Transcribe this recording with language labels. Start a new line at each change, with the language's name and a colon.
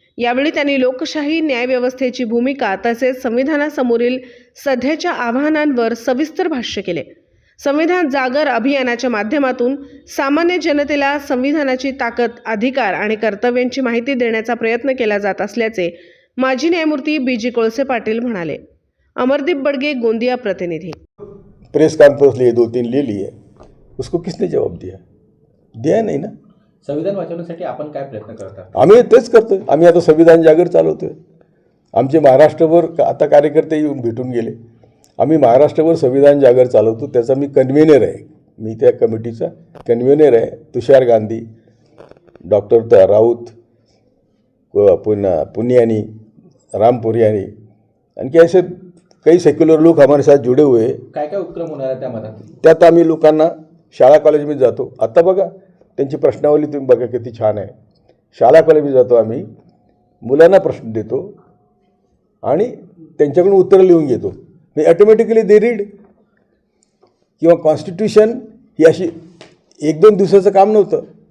Marathi: यावेळी त्यांनी लोकशाही, न्यायव्यवस्थेची भूमिका तसेच संविधानासमोरील सध्याच्या आव्हानांवर सविस्तर भाष्य केले। संविधान जागर अभियानाच्या माध्यमातून सामान्य जनतेला संविधानाची ताकद, अधिकार आणि कर्तव्यांची माहिती देण्याचा प्रयत्न केला जात असल्याचे माजी न्यायमूर्ती बी.जी. कोळसे पाटील म्हणाले। अमरदीप बडगे, गोंदिया प्रतिनिधी।
Hindi: प्रेस कॉन्फ्रेंस लिए 2-3 ले लिए, उसको किसने जवाब दिया नहीं ना।
Marathi: संविधान वाचवण्यासाठी आपण काय प्रयत्न करता? आम्ही तेच करतोय। आम्ही आता संविधान जागर चालवतोय। आमचे महाराष्ट्रभर आता कार्यकर्ते येऊन भेटून गेले। आम्ही महाराष्ट्रभर संविधान जागर चालवतो, त्याचा मी कन्व्हेनर आहे। मी त्या कमिटीचा कन्व्हेनर आहे।
Hindi: तुषार गांधी, डॉक्टर राऊत, पुनियानी, रामपुरियानी, आणखी ऐसे कई सेक्युलर लोग हमारे साथ जुड़े हुए हैं।
Marathi: काय काय उपक्रम होणार आहे त्यामध्ये? त्यात आम्ही लोकांना शाळा कॉलेजमध्ये जातो। आता बघा त्यांची प्रश्नावली तुम्ही बघा किती छान आहे। शाळा कॉलेजमध्ये जातो, आम्ही मुलांना प्रश्न देतो आणि त्यांच्याकडून उत्तर लिहून घेतो। मी ऑटोमॅटिकली दे रीड। किंवा कॉन्स्टिट्यूशन ही अशी 1-2 दिवसाचं काम नव्हतं।